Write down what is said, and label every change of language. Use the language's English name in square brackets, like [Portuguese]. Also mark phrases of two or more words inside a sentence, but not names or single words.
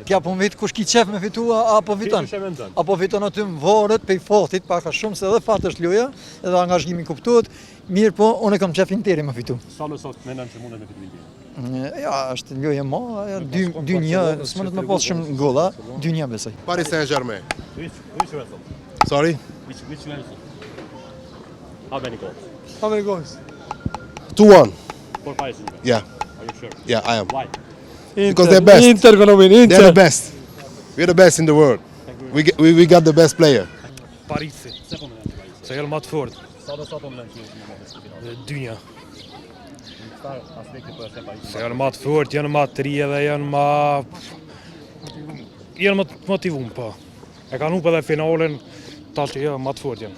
[Albanian] T'ja po vit kush ki qef me fitu apo fiton? Apo fiton aty më vorët pej fotit, paka shumë se edhe fat është loja, edhe angazhimi kuptohet. Mirë po, unë kam qef Interi me fitu. Sa më sot mendon që mundet me fitu Interi? Ja, është lojë ma, 2-1, s'mëndet me pas shumë golla, 2-1 besoj. Paris Saint-Germain. [English] Which vessel? Sorry? Which vessel? How many goals? How many goals? 2-1. For Paris Saint-Germain? Yeah, Are you sure? yeah, I am. Why? Because they're best. Inter gonna win, They're the Inter. best. We're the best in the world. We got the best player. [Albanian] Parisi. Sa po mendon që Parisi? Se janë ma të fortë. Sa po mendon që është në finale? 2-1. Në çfarë aspekti po është Parisi? Se janë ma të fortë, janë ma të ri edhe janë ma të motivum, po. E kanë hupe edhe finalen, ta që janë ma të fortë janë.